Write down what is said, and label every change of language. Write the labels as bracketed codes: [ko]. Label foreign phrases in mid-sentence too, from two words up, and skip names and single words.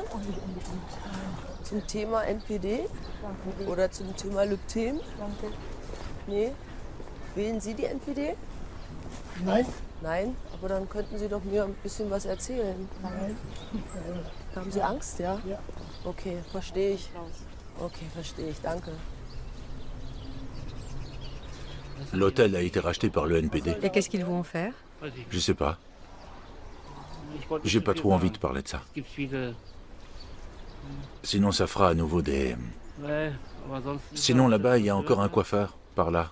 [de] Zum Thema NPD? Oder zum Thema Le Pen? Nee? Wählen Sie die NPD? Nein. Nein? Aber dann könnten Sie doch mir ein bisschen was erzählen. Nein. Haben Sie Angst, ja? Ja. Okay, verstehe ich. Okay, verstehe ich. Danke. [fr] L'hôtel a été racheté par le NPD. Et qu'est-ce qu'ils vont en faire? Je sais pas. J'ai pas trop envie de parler de ça. Sinon, ça fera à nouveau des... Sinon, là-bas, il y a encore un coiffeur, par là.